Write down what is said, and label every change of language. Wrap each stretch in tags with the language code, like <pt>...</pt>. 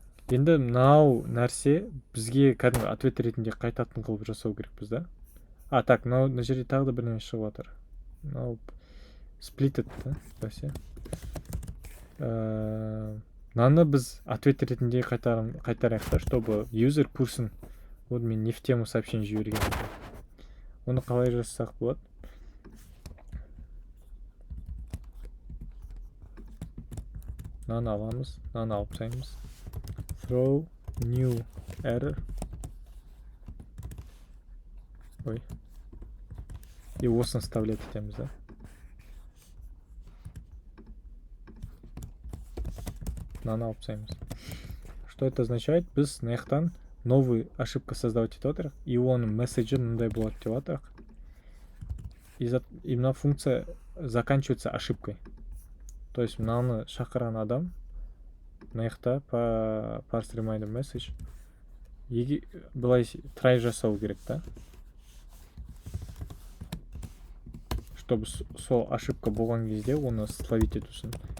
<kk>Енді мынау нәрсе бізге кәдімгі ответ ретінде қайтатын қылып жасау керекпіз, да?</kk> <ru>Так,</ru> <kk>мына жерде тағы да бір нәрсе шығып жатыр. Мынау splitted, да? Бәсе. Мынаны біз ответ ретінде қайтарайық, да,</kk> <ru>чтобы</ru> <kk>user көрсін.</kk> <ru>Вот</ru> <kk>мен</kk> <ru>не в тему сообщение</ru> <kk>жіберген. Оны қалай жасасақ болады? Мынаны аламыз, мынаны алып тастаймыз.</kk> <en>Throw new error.</en> <kk>Ой.</kk> <ru>И</ru> <kk>осыны</kk> <ru>вставлять</ru> <kk>етеміз, да?</kk> <ru>Мынаны алып тастаймыз. Что это означает?</ru> <kk>Біз мына жақтан</kk> <ru>новый ошибка создавать</ru> <kk>етіп отырық,</kk> <ru>и</ru> <kk>оның месседжі мындай болады деп отырық.</kk> <ru>И</ru> <kk>мына</kk> <ru>функция заканчивается ошибкой. То есть</ru> <kk>мынаны шақырған адам мына жақта parse reminder message былай try жасау керек, да?</kk> <ru>Чтобы</ru> <kk>сол ошибка болған кезде оны</kk> <ru>словить</ru> <kk>ету үшін.</kk>